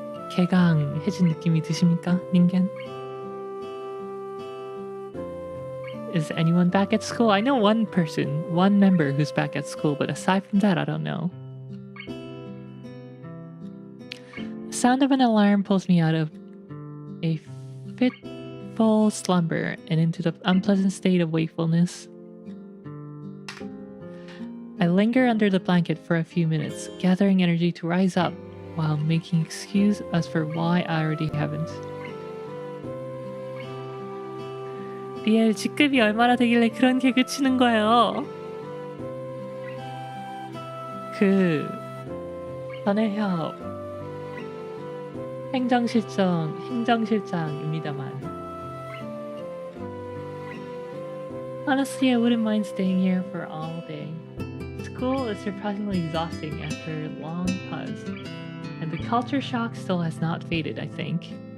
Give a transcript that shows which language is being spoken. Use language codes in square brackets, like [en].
[ko] 개강해진 느낌이 드십니까, 닌겐? [en] Is anyone back at school? I know one person, one member who's back at school, but aside from that, I don't know. The sound of an alarm pulls me out of a fitful slumber and into the unpleasant state of wakefulness. I linger under the blanket for a few minutes, gathering energy to rise up while making excuse as for why I already haven't. [ko] 리엘 직급이 얼마나 되길래 그런 개그 치는 거예요? 현해협 행정실장입니다만. [en] Honestly, I wouldn't mind staying here for all day. School is surprisingly exhausting after a long pause, and the culture shock still has not faded, I think.